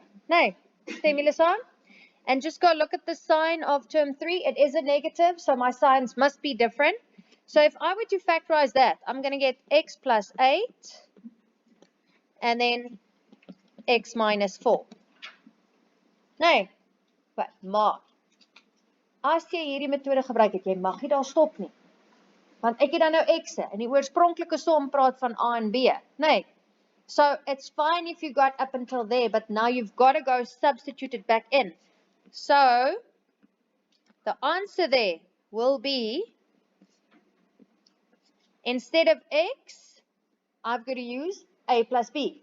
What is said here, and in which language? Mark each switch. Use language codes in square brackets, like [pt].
[af] Nee, stem julle saam? [en] And just go look at the sign of term 3. It is a negative, so my signs must be different. So if I were to factorize that, I'm going to get x plus 8 and then x minus 4. [af] Nee, maar as jy hierdie metode gebruik het, jy mag nie daar stop nie. Want ek het dan nou x'e en die oorspronklike som praat van a en b. Nee. [en] So it's fine if you got up until there, but now you've got to go substitute it back in. So the answer there will be, instead of x, I've got to use a plus b.